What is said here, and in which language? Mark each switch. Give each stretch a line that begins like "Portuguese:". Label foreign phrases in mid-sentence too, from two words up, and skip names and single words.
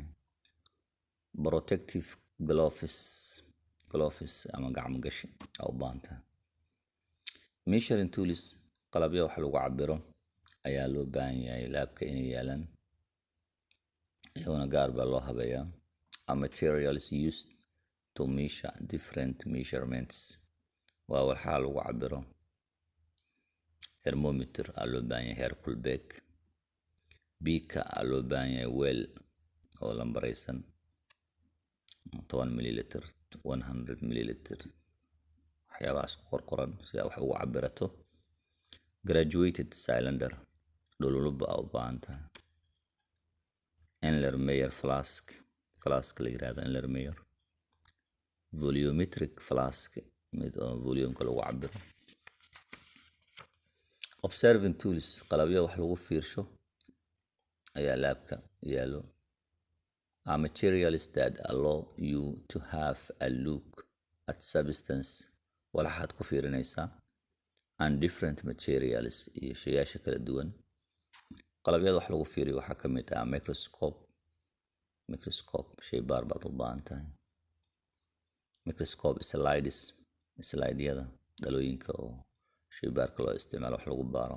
English: Protective gloves
Somali: ama gacmo gashi u baahan tahay.
English: Measuring tools
Somali: qalabyo wax lagu cabiro ayaa loo baahan yahay laabka inay yaalaan iyaguna gaar baa loo habeeyaa.
English: Materials used to measure different measurements
Somali: waa walxa lagu cabiro. Thermometer aa loo baahan yahay, heerkulbeeg. Beaker aa loo baahan yahay, weel oo lambaraysan 10 milliliter 100 milliliter waxyaabahaas ku qorqoran si wax ugu cabirato.
English: Graduated cylinder
Somali: dhululub aa u baahan tahay.
English: Erlenmeyer flask
Somali: la yiraahdo Erlenmeyer.
English: Volumetric flask
Somali: mid oo volume-ka lagu cabiro.
English: Observing tools
Somali: qalabyo wax lagu fiirsho ayaa laabka yaalo.
English: Materials that allow you to have a look at substance
Somali: waxaad ku fiirinaysaa
English: and different materials
Somali: iyo shayasha kala duwan. Qalabyada wax lagu fiiriyo waxaa ka mid ah microscope shay baar baad u baahan tahay.
English: Microscope slide-yada
Somali: dhalooyinka oo shay baarka loo isticmaalo wax lagu baaro.